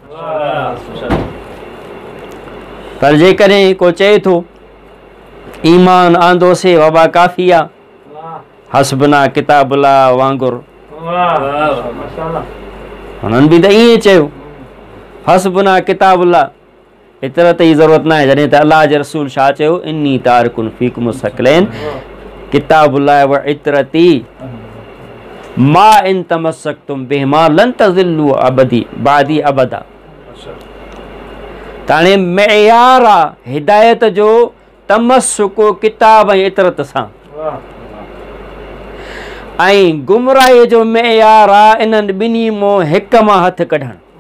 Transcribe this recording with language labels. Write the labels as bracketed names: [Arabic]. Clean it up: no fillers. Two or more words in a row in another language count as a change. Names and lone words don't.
[Sindhi] पर जेकॾहिं को चए थो ईमान आंदोसीं बाबा काफ़ी आहे, [Arabic] حسبنا كتاب الله [Sindhi] वांगुरु, हुननि बि त ईअं चयो [Arabic] حسبنا كتاب الله, [Sindhi] एतिरा त ई ज़रूरत न आहे। जॾहिं त अलाह जे रसूल छा चयो, [Arabic] إني تارك فيكم الثقلين كتاب الله وعترتي ما إن تمسكتم بهما لن تضلوا أبدي بعدي أبدا. [Sindhi] त हाणे मेयार आहे हिदायत जो तमस्सुक किताब ऐं इतरत सां, ऐं गुमराही जो मेयार आहे इन्हनि ॿिन्ही मां हिक मां हथु कढणु।